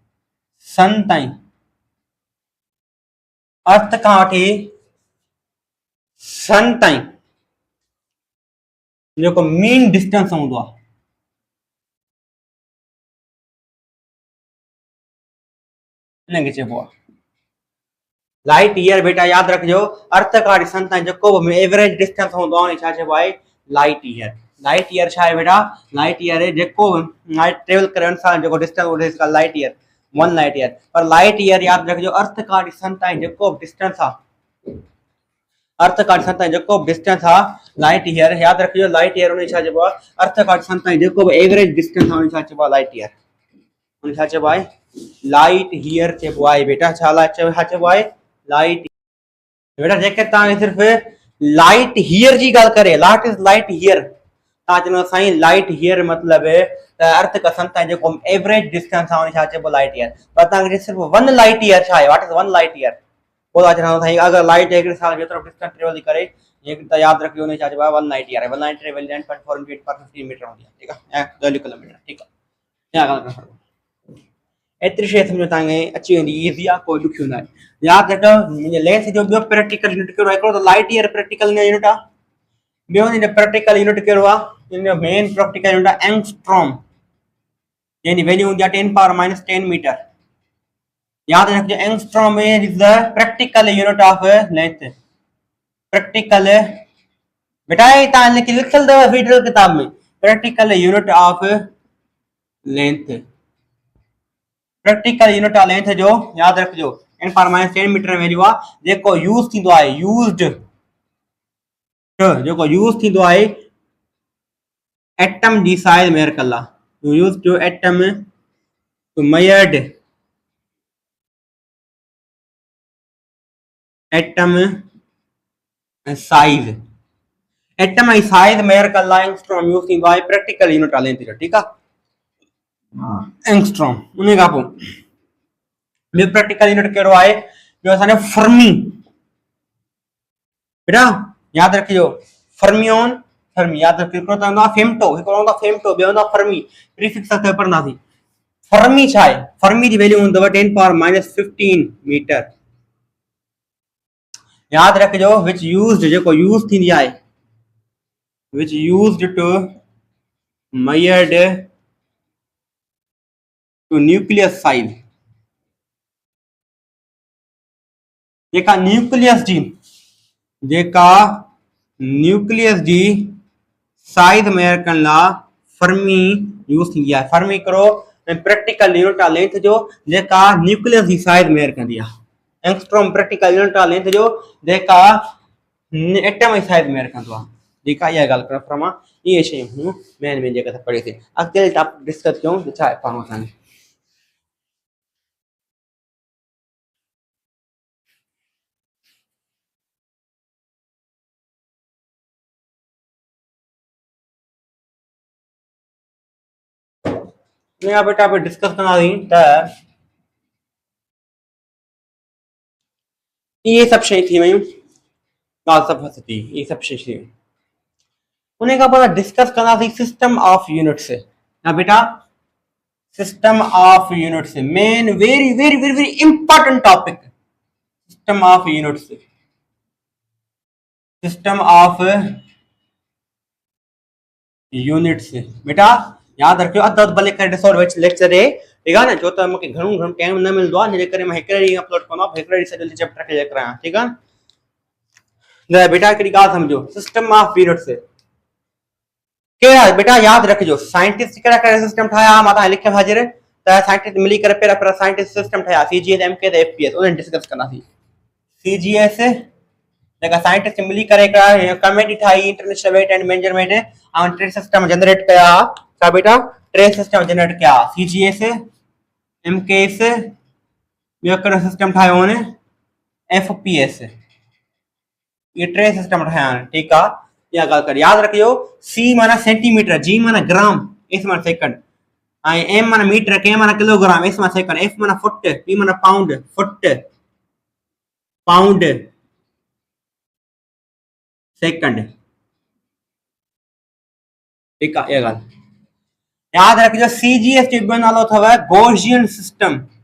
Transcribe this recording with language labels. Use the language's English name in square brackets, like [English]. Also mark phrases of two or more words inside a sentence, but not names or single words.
[Sindhi] सन ताईं, अर्थ खां वठी सन ताईं जेको [English] mean distance [Sindhi] हूंदो आहे इनखे चइबो आहे [English] light year. [Sindhi] बेटा यादि रखिजो, अर्थ खां वठी सन ताईं जेको बि [English] average distance [Sindhi] हूंदो आहे छा चइबो आहे, [English] light year. light year [Sindhi] छा आहे बेटा, [English] light year [Sindhi] जेको [English] light travel [Sindhi] करे इंसान जेको डिस्टेंस उहो [English] light year, [Sindhi] 1 [English] light year. [Sindhi] पर [English] light year [Sindhi] यादि रखिजो, अर्थ खां वठी सन ताईं जेको बि डिस्टेंस आहे, अर्थ खां वठी सन ताईं जेको बि डिस्टेंस आहे [English] light year. [Sindhi] यादि रखिजो [English] light year [Sindhi] उन छा चइबो आहे, अर्थ खां वठी सन ताईं जेको बि [English] average distance [Sindhi] आहे उन छा चइबो आहे, [English] light year. [Sindhi] उन छा चइबो आहे, [English] light here [Sindhi] चइबो आहे। बेटा छा चइबो आहे, लाइट। बेटा जेके तव्हांखे सिर्फ़ [English] light here [Sindhi] जी ॻाल्हि करे, [English] light is light here, [Sindhi] तव्हां चवंदव साईं [English] light here [Sindhi] मतिलब अर्थ खां सन ताईं जेको [English] average distance [Sindhi] आहे उन छा चइबो [English] light year. [Sindhi] पर तव्हांखे सिर्फ़ 1 [English] light year [Sindhi] छा आहे, [English] what is 1 light year, [Sindhi] पोइ तव्हां चवंदव साईं अगरि लाइट हिकिड़े साल जेतिरो [English] distance travel [Sindhi] थी करे त यादि रखियो उन छा चइबो आहे, 1 [English] light year [Sindhi] आहे। 1 [English] light year [Sindhi] 9.4 पर 15 मीटर हूंदी आहे, ठीकु आहे, ऐं 10 किलोमीटर, ठीकु आहे। या ॻाल्हि करणु एतिरी शइ सम्झो तव्हांखे अची वेंदी, ईज़ी आहे, कोई ॾुखियो न आहे। यादि रखो मुंहिंजे लेंथ जो ॿियो [English] practical unit [Sindhi] कहिड़ो आहे, हिकिड़ो त [English] light year practical unit [Sindhi] आहे, ॿियो हिन [English] practical unit [Sindhi] कहिड़ो आहे, हिन जो [English] main practical unit [Sindhi] आहे एंगस्ट्रॉम, जंहिंजी वैल्यू हूंदी आहे 10⁻10 मीटर। यादि रखिजो [English] angstrom is the practical unit of length. [Sindhi] प्रैक्टिकल बेटा तव्हां लिखियल अथव फीडरल किताब में, [English] practical unit of length. practical unit of length [Sindhi] जो यादि रखिजो 10⁻10 [English] meter value [Sindhi] आहे, जेको यूज़ थींदो आहे, यूज़्ड जेको यूज़ थींदो आहे एटम जी साइज मेजर कला, [English] use to atom to measured atom size, [Sindhi] एटम जी साइज मेजर कला एंगस्ट्रॉम यूज़ थींदो आहे [English] practical unit of length [Sindhi] जो, ठीकु आहे। एंगस्ट्रॉम उन खां पोइ ॿियो [English] practical unit [Sindhi] कहिड़ो आहे, ॿियो असांजो फर्मी। बेटा यादि रखिजो फर्मियोन, फर्मी यादि रखिजो, हिकिड़ो त हूंदो आहे फेम्टो, हिकिड़ो हूंदो आहे फेम्टो, ॿियो हूंदो आहे फर्मी। प्रीफिक्स असां पढ़ंदासीं। फर्मी छा आहे, फर्मी जी वैल्यू हूंदव 10⁻15 मीटर। यादि रखिजो [English] which used [Sindhi] जेको यूज़ थींदी आहे, [English] which used to measured to nucleus size, [Sindhi] जेका न्यूक्लियस जी साइज मेजर करण लाइ फर्मी यूज़ थींदी आहे। फर्मी हिकिड़ो [English] practical unit of length [Sindhi] जो जेका न्यूक्लियस जी साइज मेजर कंदी आहे। एंगस्ट्रॉम [English] practical unit of length [Sindhi] जो जेका एटम जी साइज मेजर कंदो आहे, ठीकु आहे। इहा ॻाल्हि करणु फर्मा, इहे शयूं मेन जेके पढ़ीसीं। अॻिते [English] topic discuss [Sindhi] कयूं त छा आहे पढ़णो असांखे। बेटा डिस्कस कंदासीं त इहे सभु शयूं थी वियूं, ॻाल्हि सभु थी, इहे सभु शयूं थी वियूं। उन खां पोइ डिस्कस कंदासीं [English] system of units. [Sindhi] ना बेटा [English] system of units main very very very very important topic, system of units, system of units, सिस्टम ऑफ यूनिट्स। [Sindhi] बेटा यादि रखियो अधु अधु भले करे ॾिसो लेक्चर ॾे, ठीकु आहे न, छो त मूंखे घणो टाइम न मिलंदो आहे, हिन करे मां हिकिड़े ॾींहुं अपलोड कंदो आहियां, हिकिड़े ॾींहुं सॼो चैप्टर खे करायां, ठीकु आहे न। बेटा हिकिड़ी ॻाल्हि सम्झो, [English] system of units [Sindhi] कहिड़ा बेटा यादि रखिजो, साइंटिस्ट कहिड़ा कहिड़ा सिस्टम ठाहिया, मां तव्हांखे लिखियो हाज़िर त साइंटिस्ट मिली करे पहिरियां साइंटिस्ट सिस्टम ठाहिया, CGS MK त FPS, उन डिस्कस कंदासीं। CGS जेका साइंटिस्ट मिली करे कमेटी ठाही, [English] international weight and measurement [Sindhi] ऐं टे [English] system generate [Sindhi] कया, छा बेटा टे [English] system generate [Sindhi] कया, CGS MKS, ॿियो कहिड़ो सिस्टम ठाहियो हुन FPS, ये टे सिस्टम ठाहिया आहिनि, ठीकु आहे। इहा ॻाल्हि कर यादि रखियो, C माना सेंटीमीटर, G माना ग्राम, S माना सेकंड, ऐं M माना मीटर, K माना किलोग्राम, S माना सेकंड, F माना फुट, P माना पाउंड, [English] foot pound second, [Sindhi] ठीकु आहे। इहा ॻाल्हि यादि रखिजो। CGS जो ॿियो नालो अथव [English] Gaussian system,